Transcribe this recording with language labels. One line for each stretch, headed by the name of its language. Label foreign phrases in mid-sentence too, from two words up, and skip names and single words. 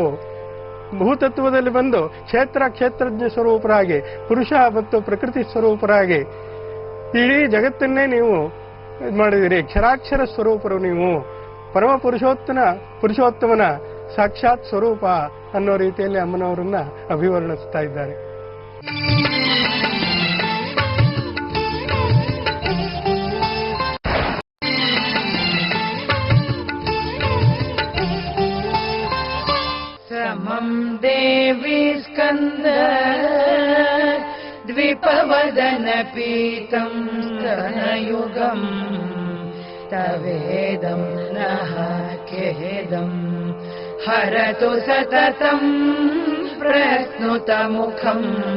Kannada: ಭೂತತ್ವದಲ್ಲಿ ಬಂದು ಕ್ಷೇತ್ರಜ್ಞ ಸ್ವರೂಪರಾಗಿ, ಪುರುಷ ಮತ್ತು ಪ್ರಕೃತಿ ಸ್ವರೂಪರಾಗಿ ಇಡೀ ಜಗತ್ತನ್ನೇ ನೀವು ಮಾಡಿದಿರಿ. ಕ್ಷರಾಕ್ಷರ ಸ್ವರೂಪರು ನೀವು. ಪರಮ ಪುರುಷೋತ್ತಮನ ಸಾಕ್ಷಾತ್ ಸ್ವರೂಪ ಅನ್ನೋ ರೀತಿಯಲ್ಲಿ ಅಮ್ಮನವರನ್ನ ಅಭಿವರ್ಣಿಸ್ತಾ ಇದ್ದಾರೆ.
Sanskrit: समं देवी स्कन्द द्विपवदनपीतं स्तनयुगम् तवेदं नः खेदम् हरतु सततं प्रस्नुतमुखम्